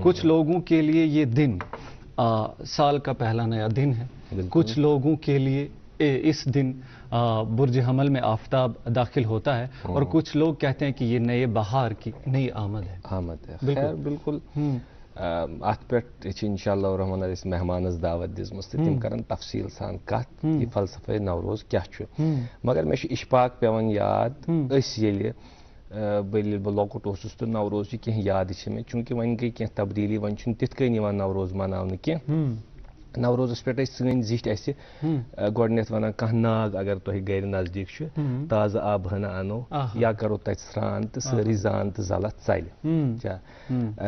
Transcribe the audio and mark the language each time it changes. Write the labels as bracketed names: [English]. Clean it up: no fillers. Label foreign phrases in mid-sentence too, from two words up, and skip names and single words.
[Urdu] کچھ لوگوں کے لیے یہ دن سال کا پہلا نیا دن ہے. کچھ لوگوں کے لیے اس دن برج حمل میں آفتاب داخل ہوتا ہے اور کچھ لوگ کہتے ہیں کہ یہ نئے بہار کی نئی آمد ہے. [Kashmiri] بالکل. ات پہ [Arabic] انشاءاللہ الرحمن الرحیم [Kashmiri] مہمانس دعوت دِژمٕژ تہٕ تِم کرن تفصیل سان کتھ یہ فلسفہ نوروز کیا چھُ. مگر مےٚ چھُ اشفاق پیوان یاد أسۍ ییٚلہِ بہٕ لۄکُٹ اوسُس تہٕ نوروز چہِ کینٛہہ یادٕ چھِ مےٚ چوٗنٛکہِ وۄنۍ گٔے کینٛہہ تبدیٖلی، وۄنۍ چھُنہٕ تِتھ کٔنۍ یِوان نوروز مناونہٕ کینٛہہ. نوروزس پٮ۪ٹھ ٲسۍ سٲنۍ زِٹھۍ اَسہِ گۄڈٕنٮ۪تھ وَنان کانٛہہ ناگ اگر تۄہہِ گرِ نزدیٖک چھُ تازٕ آبہٕ ہنا اَنو یا کرو تتہِ سرٛان تہٕ سٲرٕے زان تہٕ زلتھ ژلہِ.